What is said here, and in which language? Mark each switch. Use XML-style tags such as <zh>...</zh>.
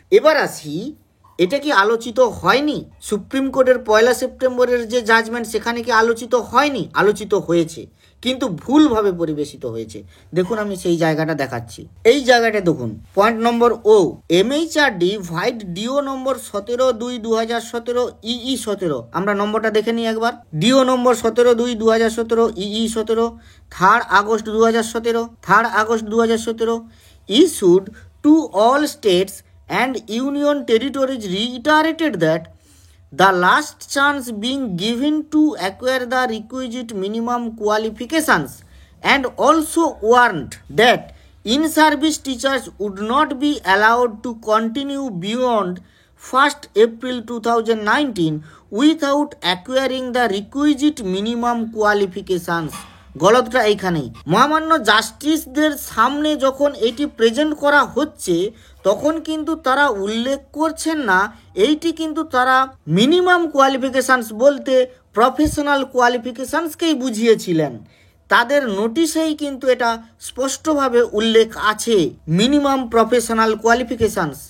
<bn>এবার আসি, এটা কি আলোচিত হয়নি? সুপ্রিম কোর্টের 1 সেপ্টেম্বরের যে জাজমেন্ট সেখানে কি আলোচিত হয়নি? আলোচিত হয়েছে, কিন্তু ভুলভাবে পরিবেশিত হয়েছে। দেখুন, আমি সেই জায়গাটা দেখাচ্ছি। এই জায়গাটা দেখুন, পয়েন্ট নম্বর ও, এমএইচআরডি ভাইড ডিও নম্বর 17/2/2017 ইই 17। আমরা নম্বরটা দেখে নিই একবার।</bn> <en>DO number 17/2/2017 EE 17, 3 August 2017, 3 August 2017 issued to all states and union territories reiterated that the last chance being given to acquire the requisite minimum qualifications and also warned that in-service teachers would not be allowed to continue beyond 1st April 2019 without acquiring the requisite minimum qualifications।</en> <bn>গলতটা এইখানেই। মহামান্য জাস্টিসদের সামনে যখন এটি present করা হচ্ছে তখন কিন্তু তারা উল্লেখ করছেন না, এইটি কিন্তু তারা মিনিমাম কোয়ালিফিকেশানস বলতে প্রফেশনাল কোয়ালিফিকেশানসকেই বুঝিয়েছিলেন। তাদের নোটিশেই কিন্তু এটা স্পষ্টভাবে উল্লেখ আছে, মিনিমাম প্রফেশনাল কোয়ালিফিকেশানস।</bn>